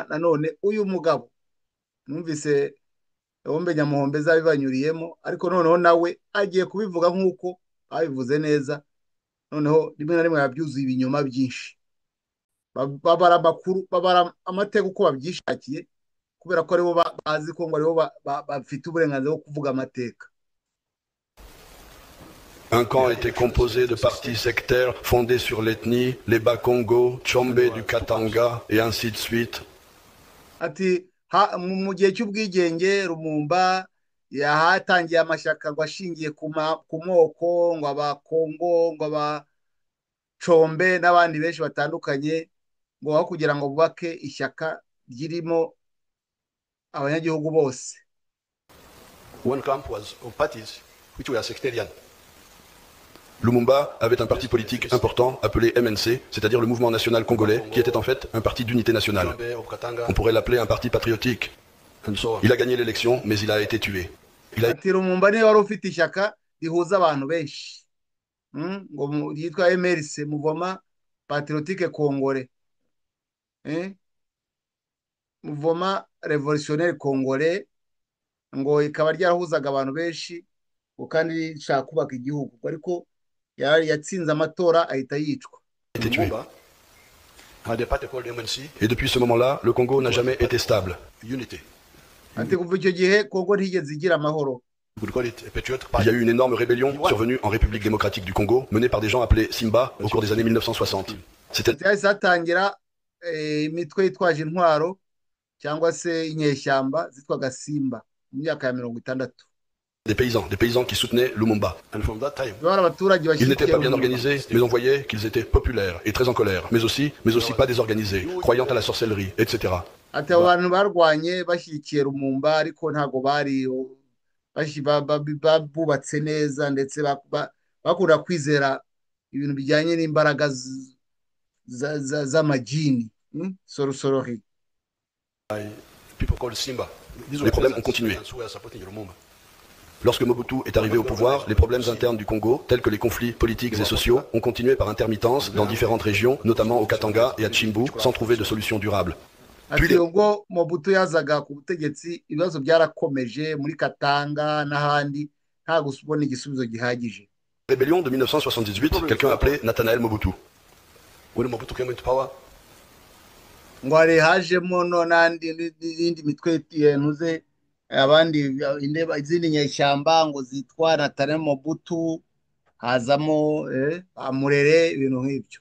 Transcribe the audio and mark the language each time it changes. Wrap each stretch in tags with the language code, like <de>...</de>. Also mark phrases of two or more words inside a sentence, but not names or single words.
<rw>Nanone uyu mugabo numvise Ombe Nyamuhombe zabibanyuriyemo, ariko noneho nawe agiye kubivuga nk'uko babivuze neza. Noneho rimwe na rimwe yabyuzuye ibinyoma byinshi, babara amakuru, babara amateka uko babyishakiye, kubera ko aribo bazi ko ngo aribo bafite uburenganzira bwo kuvuga amateka.</rw> <fr>Un camp était composé de partis sectaires fondés sur l'ethnie, les Bakongo, Tchombe du Katanga et ainsi de suite.</fr> <rw>Ati mu gihe cy'ubwigenge Lumumba yahatangiye amashyaka ngo ashingiye ku moko, ngo abakongo, ngo abacombe n'abandi benshi batandukanye, ngo aho kugira ngo bubake ishyaka ryirimo abanyagihugu bose.</rw> <en>One camp was of parties which were sectarian.</en> <fr>Lumumba avait un parti politique important appelé MNC, c'est-à-dire le Mouvement National Congolais, qui était en fait un parti d'unité nationale. On pourrait l'appeler un parti patriotique. Il a gagné l'élection, mais il a été tué.</fr> <rw>Lumumba niwe wari ufite ishyaka rihuza abantu benshi, ngo yitwa MRC, Mouvement Patriotique Congolais, Mouvement Révolutionnaire Congolais, ngo ikaba ryarahuzaga abantu benshi, ngo kandi rishaka kubaka igihugu, ariko yatsinze amatora ahita yicwa.</rw> <fr>Et depuis ce moment-là, le Congo n'a jamais été stable.</fr> <rw>Ati kuva icyo gihe Kongo ntigeze igira amahoro.</rw> <fr>Il y a eu une énorme rébellion survenue en République démocratique du Congo, menée par des gens appelés Simba au cours des années 1960.</fr> <rw>C'était hatangira imitwe yitwaje intwaro cyangwa se inyeshyamba zitwaga Simba mu myaka ya 60.</rw> <fr>Des paysans qui soutenaient Lumumba. Ils n'étaient pas bien organisés, mais on voyait qu'ils étaient populaires et très en colère, mais aussi pas désorganisés, croyant à la sorcellerie, etc.</fr> <rw>Ati abantu barwanye bashyigikiye Lumumba, ariko ntago bari bubatse neza, ndetse bakunda kwizera ibintu bijyanye n'imbaraga z'amajini, sorcery.</rw> <fr>Les problèmes ont continué. Lorsque Mobutu est arrivé au pouvoir, les problèmes internes du Congo, tels que les conflits politiques et sociaux, ont continué par intermittence dans différentes régions, notamment au Katanga et à Tchimbu, sans trouver de solution durable.</fr> <rw>Ati ubwo Mobutu yazaga ku butegetsi, ibibazo byarakomeje muri Katanga n'ahandi, nta gusubona igisubizo gihagije.</rw> <fr>Rébellion de 1978, quelqu'un appelé Nathanaël Mobutu.</fr> <rw>Ngo hari hajemo n'indi mitwe ntuze abandi izindi nyeshyamba ngo zitwa Nathanaël Mobutu, hazamo Amurere, ibintu nk'ibyo.</rw>